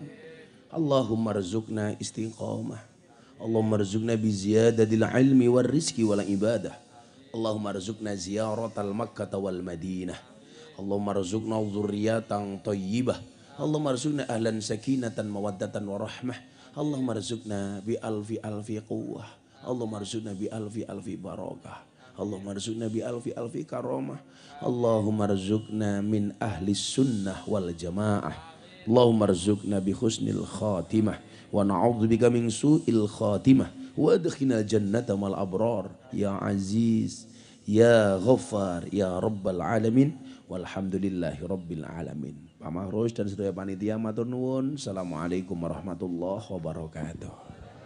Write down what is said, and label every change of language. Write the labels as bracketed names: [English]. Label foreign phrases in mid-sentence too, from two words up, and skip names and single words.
[Arabic] اللهم ارزقنا الاستقامة. اللهم ارزقنا بزيادة العلم والرزق والعبادة. اللهم ارزقنا زيارة مكة والمدينة. اللهم ارزقنا ذرية طيبة. اللهم ارزقنا أهلا سكينة ومودة ورحمة. اللهم ارزقنا بألف قوة اللهم ارزقنا بألف بركة. اللهم ارزقنا بألف كرامة اللهم ارزقنا من أهل السنة والجماعة. اللهم ارزقنا بحسن الخاتمة ونعوذ بك من سوء الخاتمة. وأدخلنا جنة مع الأبرار. يا عزيز يا غفار يا رب العالمين. والحمد لله رب العالمين. [Indonesian] Pak Mahrus dan seluruh panitia [Javanese] matur nuwun. [Arabic] السلام عليكم ورحمة الله وبركاته.